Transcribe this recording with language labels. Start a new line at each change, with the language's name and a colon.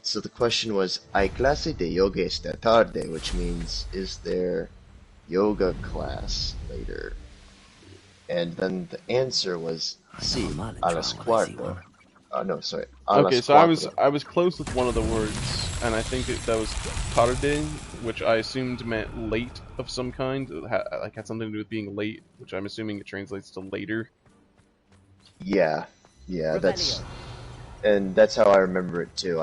English: So the question was,
Spanish: ¿Hay clase de yoga esta tarde?
English: Which means, is there yoga class later? And then the answer was,
Spanish: sí, a las cuatro.
English: No, sorry. Okay, so I was close with one of the words, and I think that was tarde, which I assumed meant late of some kind. Like had something to do with being late, which I'm assuming it translates to later. Yeah, that's how I remember it too.